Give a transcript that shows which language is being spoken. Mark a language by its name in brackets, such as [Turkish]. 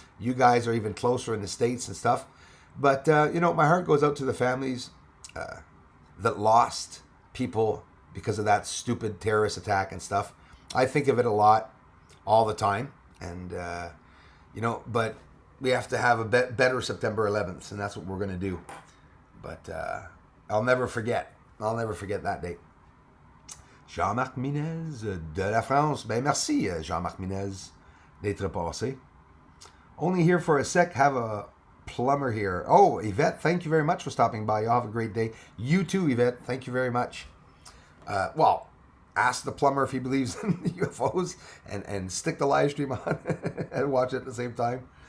[English] You guys are even closer in the States and stuff. But, my heart goes out to the families that lost people because of that stupid terrorist attack and stuff. I think of it a lot, all the time. And, but we have to have a better September 11th, and that's what we're going to do. But I'll never forget that date. [French] Jean-Marc Minez de la France. Ben merci, Jean-Marc Minez, d'être passé. [English] Only here for a sec, have a plumber here. Oh, Yvette, thank you very much for stopping by. Y'all have a great day. You too, Yvette. Thank you very much. Ask the plumber if he believes in UFOs and stick the live stream on and watch it at the same time.